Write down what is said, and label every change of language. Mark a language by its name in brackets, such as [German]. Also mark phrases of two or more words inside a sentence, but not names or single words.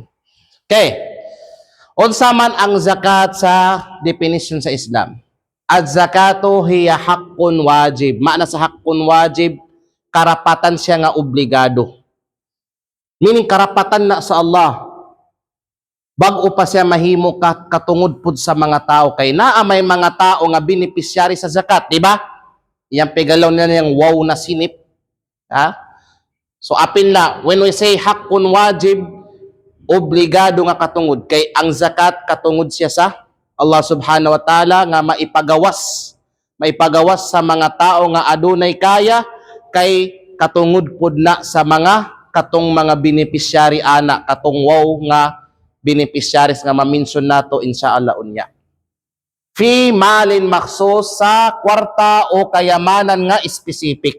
[Cebuano] Okay, unsa man ang zakat sa definition sa Islam? [Arabic] الزكاة هي حق واجب. [Cebuano] Maana sa [Arabic] حق واجب, [Cebuano] karapatan siya nga obligado. Meaning karapatan na sa Allah. Bag-o pa siya mahimo katungod pud sa mga tao kay naa may mga tao nga beneficiary sa zakat, di ba? Iyang pigalaw na niyang wow na sinip. Ha? So apin la, [English] when we say [Arabic] حق واجب, [Cebuano] obligado nga katungod kay ang zakat katungod siya sa Allah [Arabic] سبحانه وتعالى [Cebuano] nga maipagawas sa mga tao nga adunay kaya kay katungod pud na sa mga katong mga beneficiary ana katong wow nga beneficiaries nga ma-mention nato insyaallah unya. [Arabic] في مال مخصوص, [Cebuano] sa kwarta o kayamanan nga specific.